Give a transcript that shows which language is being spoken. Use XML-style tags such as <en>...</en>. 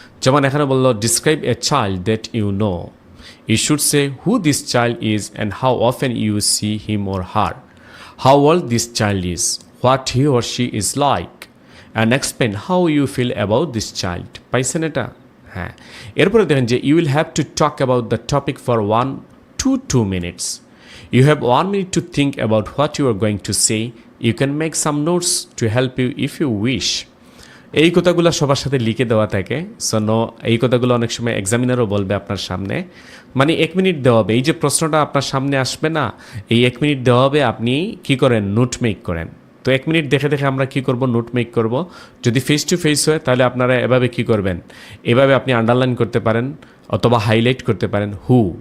<bn>যেমন এখানে বললো</bn> <en>Describe a child that you know, you should say who this child is and how often you see him or her, how old this child is, what he or she is like, and explain how you feel about this child.</en> <bn>পাইছেন এটা? হ্যাঁ। এরপরে দেখেন যে</bn> <en>You will have to talk about the topic for 1 to 2 minutes. You have 1 minute to think about what you are going to say. You can make some notes to help you if you wish.</en> <bn>এই কথাগুলো সবার সাথে লিখে দেওয়া থাকে। এই কথাগুলো অনেক সময় এক্সামিনারও বলবে আপনার সামনে, মানে 1 মিনিট দেওয়া হবে। এই যে প্রশ্নটা আপনার সামনে আসবে না, এই 1 মিনিট দেওয়া হবে, আপনি কি করেন নোট মেক করেন। তো 1 মিনিট দেখে দেখে আমরা কি করব, নোট মেক করব। যদি ফেস টু ফেস হয় তাহলে আপনারা এভাবে কি করবেন, এভাবে আপনি আন্ডারলাইন করতে পারেন অথবা হাইলাইট করতে পারেন হু।</bn>